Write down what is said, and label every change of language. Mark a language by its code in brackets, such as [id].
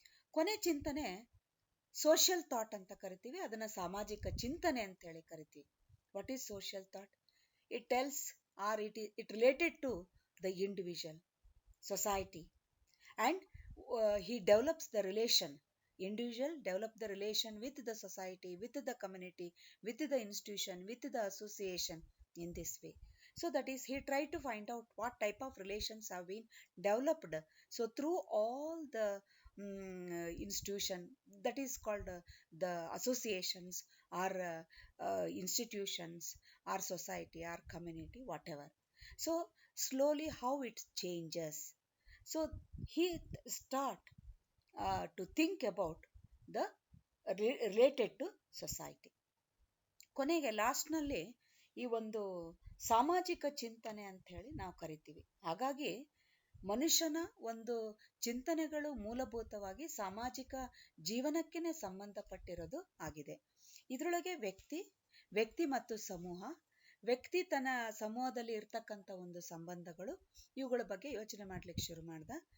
[kn] ಕೊನೆ ಚಿಂತನೆ social thought ಅಂತ ಕರಿತೀವಿ. ಅದನ್ನ ಸಾಮಾಜಿಕ ಚಿಂತನೆ ಅಂತ ಹೇಳಿ ಕರಿತೀವಿ. [en] What is social thought? It tells or it related to the individual society, and he develops the relation. Individual develop the relation with the society, with the community, with the institution, with the association in this way. So that is, he tried to find out what type of relations have been developed. So through all the institution, that is called the associations or institutions or society or community, whatever. So slowly how it changes. So he start to think about the related to society. [kn] ಕೊನೆಗೆ ಲಾಸ್ಟ್ನಲ್ಲಿ ಈ ಒಂದು ಸಾಮಾಜಿಕ ಚಿಂತನೆ ಅಂತ ಹೇಳಿ ನಾವು ಕರಿತೀವಿ. ಹಾಗಾಗಿ ಮನುಷ್ಯನ ಒಂದು ಚಿಂತನೆಗಳು ಮೂಲಭೂತವಾಗಿ ಸಾಮಾಜಿಕ ಜೀವನಕ್ಕೇನೆ ಸಂಬಂಧಪಟ್ಟಿರೋದು ಆಗಿದೆ. ಇದರೊಳಗೆ ವ್ಯಕ್ತಿ ಮತ್ತು ಸಮೂಹ, ವ್ಯಕ್ತಿ ತನ್ನ ಸಮೂಹದಲ್ಲಿ ಇರ್ತಕ್ಕಂಥ ಒಂದು ಸಂಬಂಧಗಳು, ಇವುಗಳ ಬಗ್ಗೆ ಯೋಚನೆ ಮಾಡ್ಲಿಕ್ಕೆ ಶುರು ಮಾಡ್ದ.